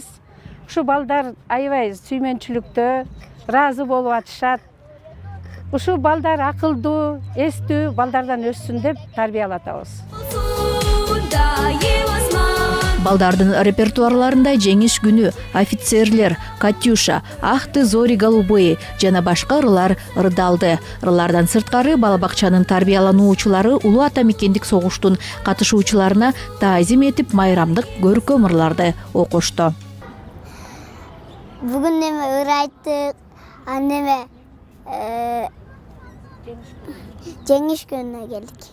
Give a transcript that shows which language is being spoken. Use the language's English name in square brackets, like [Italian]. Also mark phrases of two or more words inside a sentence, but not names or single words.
[Kyrgyz] Ушу балдар аябай сүймөнчүлүктө, ыраазы болуп атышат. Ушу балдар акылдуу, эстүү балдардан өссүн деп тарбиялап атабыз. Балдардын репертуарларында жеңиш күнү, офицерлер, Катюша, Ах ты зори голубые жана башка ырлар ырдалды. Ырлардан сырткары балабакчанын тарбиялануучулары улуу ата мекендик согуштун катышуучуларына таазим этип майрамдык көркөм ырларды окушту. Бүгүн неме ыр айттык, жеңиш күнүнө келдик.